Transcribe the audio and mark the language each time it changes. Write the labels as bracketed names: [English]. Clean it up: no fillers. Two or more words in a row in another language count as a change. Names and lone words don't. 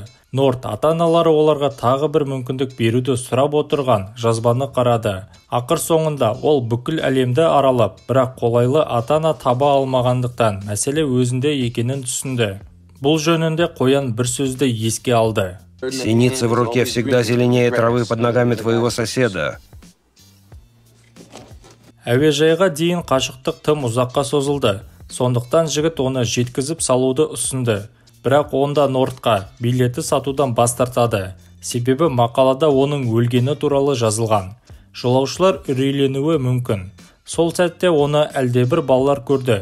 [Kazakh] Норт ата-аналары оларға тағы бір мүмкіндік беруді сұрап отырған жазбаны қарады. Ақыр соңында ол бүкіл әлемді аралап, бірақ қолайлы ата-ана таба алмағандықтан мәселе өзінде екенін түсінді. Бұл жөнінде қоян бір сөзді еске алды. [Russian] Синица в руке всегда зеленее травы под ногами твоего соседа. [Kazakh] Әуежайға дейін қашықтық тым ұзаққа созылды. Сондықтан жігіт оны жеткізіп салуды ұсынды. Бірақ онда Нортқа билеті сатудан бас тартады. Себебі мақалада оның өлгені туралы жазылған. Жолаушылар үрейленуі мүмкін. Сол сәтте оны әлдебір балалар көрді.